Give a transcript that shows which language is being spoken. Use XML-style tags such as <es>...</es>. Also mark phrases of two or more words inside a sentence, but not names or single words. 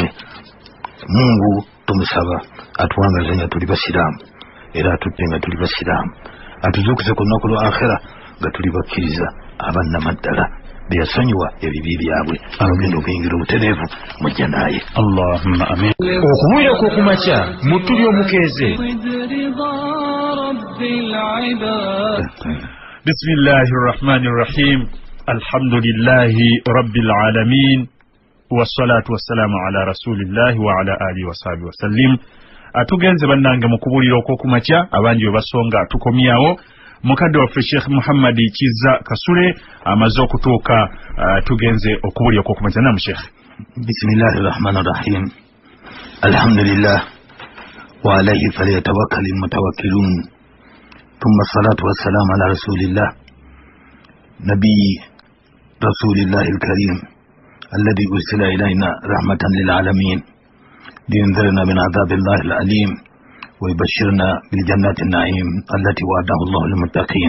<lg>Mungu tumusaba atuwangaze nga tuli basiraamu era atutte nga tuli basiraamu atuzuukuse ku lunaku lwa akhera nga tuli bakkiriza abannamaddala beyasonyiwa ebibi byabwe abagenda okuyingira obutereevu mujja naye.</lg> <ar>اللهم آمين.</ar> <lg>Okubuulira kw'okumakya mu tuli omukeeze.</lg> <ar>بسم الله الرحمن الرحيم. الحمد لله رب العالمين. والصلاة والسلام على رسول الله وعلى آله وصحبه وسلم.</ar> <lg>Atugenze bannange mu kubuulira okw'okumakya abangi we basonga tukomyawo mukadde waffe Sheikh Muhammad Kizza Kasule amaze okutuuka tugenze okubuulira okw'okumakya.</lg> <ar>نعم شيخ. بسم الله الرحمن الرحيم الحمد لله وعليه فليتوكل المتوكلون. ثم الصلاة والسلام على رسول الله نبي رسول الله الكريم الذي أرسل إلينا رحمة للعالمين لينذرنا من عذاب الله الأليم ويبشرنا بالجنات النعيم التي وعده الله للمتقين.</ar>